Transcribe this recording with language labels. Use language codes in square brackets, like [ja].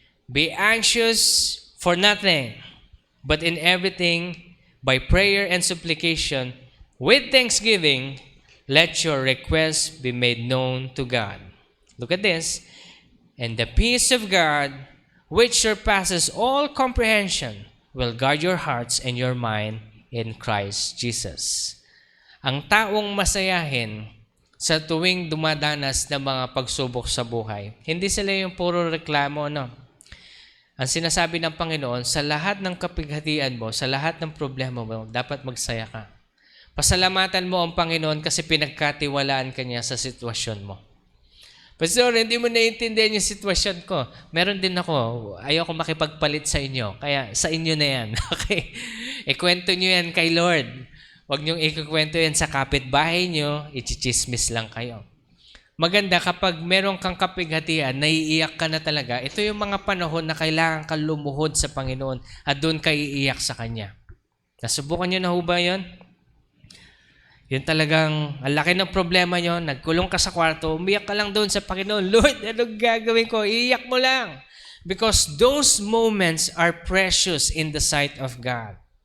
[en] Be anxious for nothing, but in everything, by prayer and supplication, with thanksgiving, let your requests be made known to God. Look at this. And the peace of God, which surpasses all comprehension, will guard your hearts and your mind in Christ Jesus. [tl] Ang taong masayahin sa tuwing dumadanas ng mga pagsubok sa buhay, hindi sila yung puro reklamo, Ang sinasabi ng Panginoon, sa lahat ng kapighatian mo, sa lahat ng problema mo, dapat magsaya ka. Pasalamatan mo ang Panginoon kasi pinagkatiwalaan ka niya sa sitwasyon mo. Pastor, hindi mo naiintindihan yung sitwasyon ko. Meron din ako. Ayoko makipagpalit sa inyo. Kaya sa inyo na yan. Okay? Ikwento nyo yan kay Lord. Huwag niyong ikukwento yan sa kapitbahay nyo. Ichichismis lang kayo. Maganda kapag meron kang kapighatian, naiiyak ka na talaga. Ito yung mga panahon na kailangan kang lumuhod sa Panginoon at doon ka iiyak sa Kanya. Nasubukan nyo na ho ba yun? Yun talagang, ang laki ng problema nyo, nagkulong ka sa kwarto, umiyak ka lang doon sa Panginoon. Lord, anong gagawin ko? Iiyak mo lang. [en] Because those moments are precious in the sight of God.